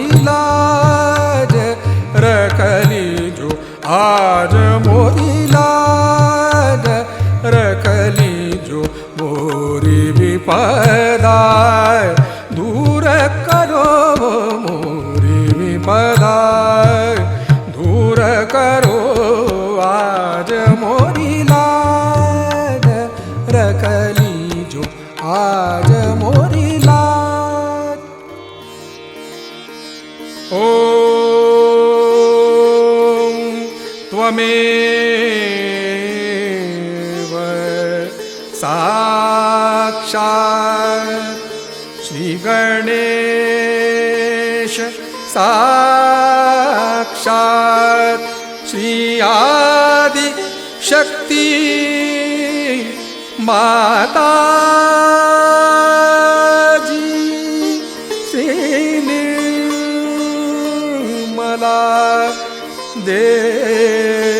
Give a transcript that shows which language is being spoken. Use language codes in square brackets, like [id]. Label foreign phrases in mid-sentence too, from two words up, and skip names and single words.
[hi] लाज रखली जो आज मोरी लाज रखली जो मोरी विपदा दूर करो मोरी विपदा दूर करो आज मोरी लाज रखली जो आज मोरी लाज [sa] ओम त्वमेव साक्षात् श्री गणेश साक्षात् श्री आदि शक्ति माता जी श्री निर्मला देवी